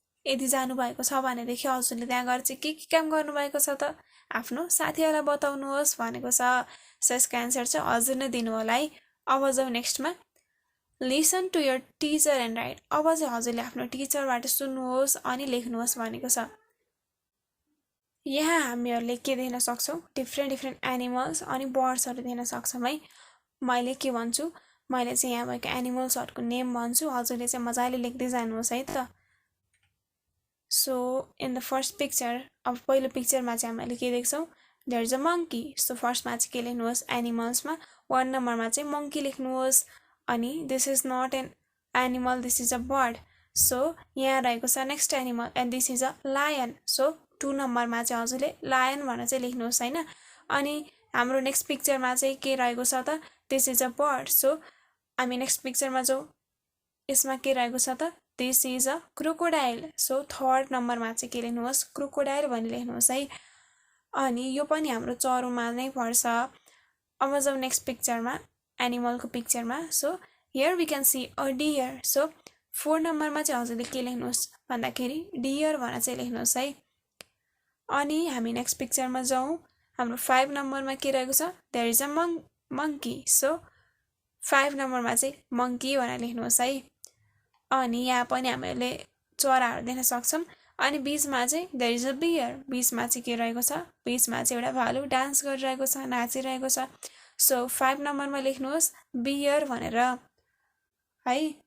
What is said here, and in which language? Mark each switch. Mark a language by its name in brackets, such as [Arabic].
[Nepali] यदि जानुभएको छ भनेदेखि हजुरले त्यहाँ गएर चाहिँ के काम गर्नुभएको छ त? आफ्नो साथीहरूलाई बताउनुहोस् भनेको छ। सो यसको एन्सर चाहिँ हजुर नै दिनु होला है। अब जाउँ नेक्स्टमा। [English] Listen to your teacher and write. [Nepali] अब चाहिँ हजुरले आफ्नो टिचरबाट सुन्नुहोस् अनि लेख्नुहोस् भनेको छ। यहाँ हामीहरूले के देख्न सक्छौँ? डिफ्रेन्ट एनिमल्स अनि बर्ड्सहरू देख्न सक्छौँ है। मैले के भन्छु? मैले चाहिँ यहाँ भएको एनिमल्सहरूको नेम भन्छु, हजुरले चाहिँ मजाले लेख्दै जानुहोस् है त। [English] so in the first picture, [Nepali] अब पहिलो पिक्चरमा चाहिँ हामीले के देख्छौँ? [English] There is a monkey. [Nepali] So फर्स्टमा चाहिँ के लेख्नुहोस्? एनिमल्समा 1 नम्बरमा चाहिँ मङ्की लेख्नुहोस्। [English] अनि this is not an animal, this is a bird. So [Nepali] यहाँ रहेको छ [English] Next animal and this is a lion. [Nepali] So 2 नम्बरमा चाहिँ हजुरले लायन भनेर चाहिँ लेख्नुहोस् होइन। अनि हाम्रो नेक्स्ट पिक्चरमा चाहिँ के रहेको छ त? [English] This is a bird. [Nepali] So हामी नेक्स्ट पिक्चरमा जाउँ। यसमा के रहेको छ त? [English] This is a crocodile. [Nepali] So 3rd नम्बरमा चाहिँ के लेख्नुहोस्? क्रोकोडाइल भनी लेख्नुहोस् है। अनि यो पनि हाम्रो चरोमा नै पर्छ। अब जाउँ next पिक्चरमा। एनिमलको पिक्चरमा [English] so here we can see a deer [Nepali] so 4 नम्बरमा चाहिँ हजुरले के लेख्नुहोस् भन्दाखेरि डियर भनेर चाहिँ लेख्नुहोस् है अनि हामी नेक्स्ट पिक्चरमा जाउँ हाम्रो 5 नम्बरमा के रहेको छ [English] there is a monkey [Nepali] so 5 नम्बरमा चाहिँ मंकी भनेर लेख्नुहोस् है अनि यहाँ पनि हामीले चराहरु देख्न सक्छौं अनि बीचमा चाहिँ [English] there is a bear [Nepali] बीचमा चाहिँ के रहेको छ बीचमा चाहिँ एउटा भालु डान्स गरिरहेको छ नाचिरहेको छ सो 5 नम्बरमा लेख्नुहोस् बियर भनेर है